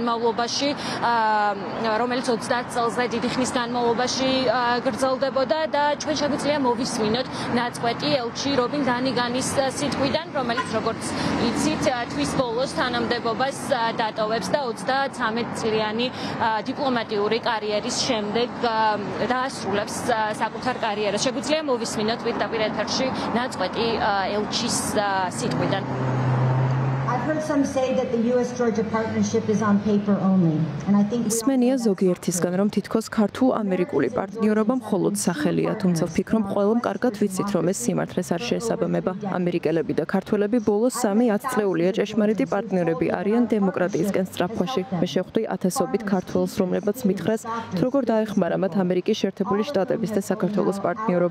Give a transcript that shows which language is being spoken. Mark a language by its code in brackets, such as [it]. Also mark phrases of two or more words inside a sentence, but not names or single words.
[ka] განმავლობაში გრძელდებოდა და ჩვენ შეგვიძლია მოვისმინოთ ნაწყვეტი ელჩი რობინ დანიგანის სიტყვიდან, რომელიც როგორც იცით, თვის ბოლოს თანამდებობას დატოვებს და 33 წლიანი დიპლომატიური კარიერის შემდეგ დაასრულებს საკუთარ კარიერას. შეგვიძლია მოვისმინოთ პირდაპირ ეთერში ნაწყვეტი ელჩის სიტყვიდან. [en] I've heard some say that the US-Georgia partnership is on paper only, and I think [ka] სმენია ზოგიერთისგან, რომ თითქოს ქართულ-ამერიკული პარტნიორობა მხოლოდ სახელია, თუმცა ვფიქრობ, ყველამ კარგად ვიცით, რომ ეს სიმართლეს არ შეესაბამება. ამერიკელები და ქართველები ბოლოს 3-10 წლეულია ჭეშმარიტი პარტნიორები არიან დემოკრატიისკენ სწრაფვაში. მე შევხვდი ათასობით ქართველს, რომლებიც მითხრეს, თუ როგორ დაეხმარა მათ ამერიკის შეერთებული შტატების და საქართველოს პარტნიორობა.